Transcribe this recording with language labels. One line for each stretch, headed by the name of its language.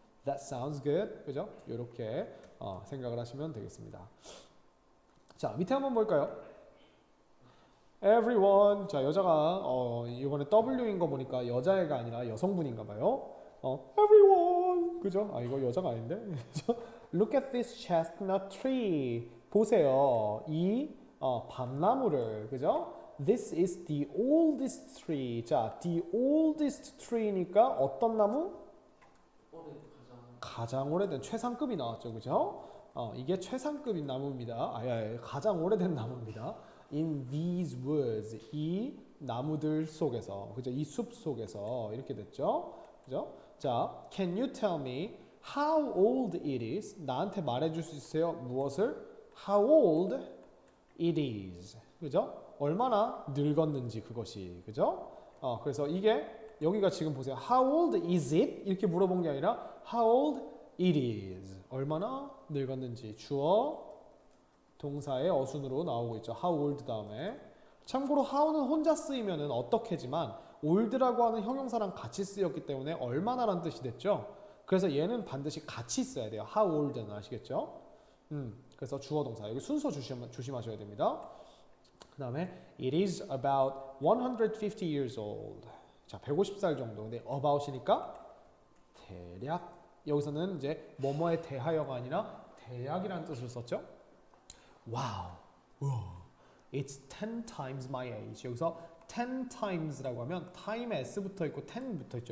English: That sounds good. 그죠?
Korean: 이렇게 생각을 하시면 되겠습니다. 자, 밑에 한번 볼까요? Everyone. 자, 여자가 이번에 W인 거 보니까 여자애가 아니라 여성분인가 봐요. Everyone. 그죠? 이거 여자가 아닌데. 그죠?
English: Look at this chestnut tree.
Korean: 보세요. 이 밤나무를. 그죠?
English: This is the oldest tree.
Korean: 자,
English: the oldest tree
Korean: 니까 어떤 나무? 가장 오래된 최상급이 나왔죠. 그죠? 이게 최상급인 나무입니다. 가장 오래된 나무입니다.
English: In these woods.
Korean: 이 나무들 속에서. 그죠? 이 숲 속에서 이렇게 됐죠. 그죠?
English: 자, can you tell me how old it is?
Korean: 나한테 말해 줄 수 있어요? 무엇을?
English: How old it is.
Korean: 그죠? 얼마나 늙었는지 그것이. 그죠? 그래서 이게 여기가 지금 보세요.
English: How old is it?
Korean: 이렇게 물어본 게 아니라
English: How old it is.
Korean: 얼마나 늙었는지. 주어 동사의 어순으로 나오고 있죠. How old 다음에. 참고로 how는 혼자 쓰이면은 어떻게지만 old라고 하는 형용사랑 같이 쓰였기 때문에 얼마나란 뜻이 됐죠. 그래서 얘는 반드시 같이 써야 돼요.
English: How old
Korean: 는 아시겠죠? 그래서 주어 동사. 여기 순서 조심하셔야 됩니다.
English: 그 다음에 it is about 150 years old.
Korean: 자, 150살 정도. 근데 about이니까 대략. 여기서는 이제 뭐뭐에 대하여가 아니라 대략이라는 뜻을 썼죠.
English: 와우. It's 10 times my age.
Korean: 여기서 10 times라고 하면 time에 s 붙어 있고 10 붙어 있죠.